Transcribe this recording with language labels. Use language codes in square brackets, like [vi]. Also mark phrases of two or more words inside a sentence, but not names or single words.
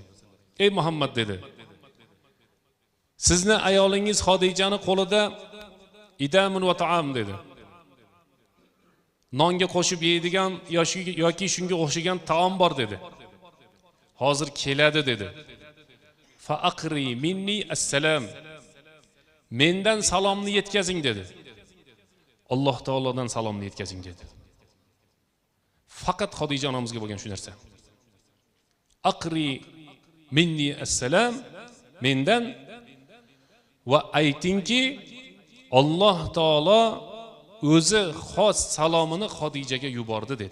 [uz] Ey Muhammad dedi. Sizni ayolingiz Xodijani qo'lida [ar] إدام وطعام [uz] dedi. Nonga qo'shib yeydigan yoki shunga o'xshagan taom bor dedi. Hozir keladi dedi. [ar] فاقرأ مني السلام. [uz] Mendan salomni yetkazing dedi. Alloh taolodan salomni yetkazing dedi. Faqat Xodija onamizga bo'lgan shu narsa. [ar] أقرئ مني السلام, [uz] mendan va aytingki Alloh taolo o'zi xos salomini Xodijaga yubordi dedi.